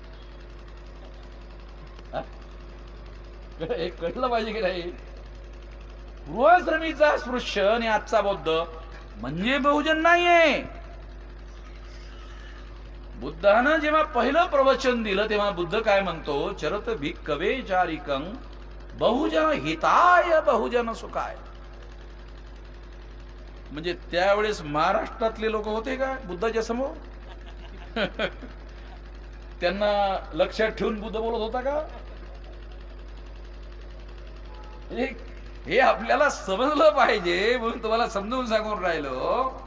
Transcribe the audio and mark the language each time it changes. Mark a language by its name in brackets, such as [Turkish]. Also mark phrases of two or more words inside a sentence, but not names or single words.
[Marathi] एक कळलं पाहिजे की नाही? पूर्वाश्रमीचा अस्पृश्य आणि आजचा बौद्ध म्हणजे बहुजन नाहीये. बुद्धानं जेव्हा पहिलं प्रवचन दिलं तेव्हा बुद्ध काय म्हणतो? [Pali] चरत भिक्खवे चारिकं बहुजन हिताय बहुजन सुखाय. [Marathi] म्हणजे त्यावेळेस महाराष्ट्रातले लोक होते का बुद्धाच्या समोर? त्यांना लक्षात ठेवून बुद्ध बोलत होता का? हे आपल्याला समजलं पाहिजे म्हणून तुम्हाला समजून सांगून राहिलो.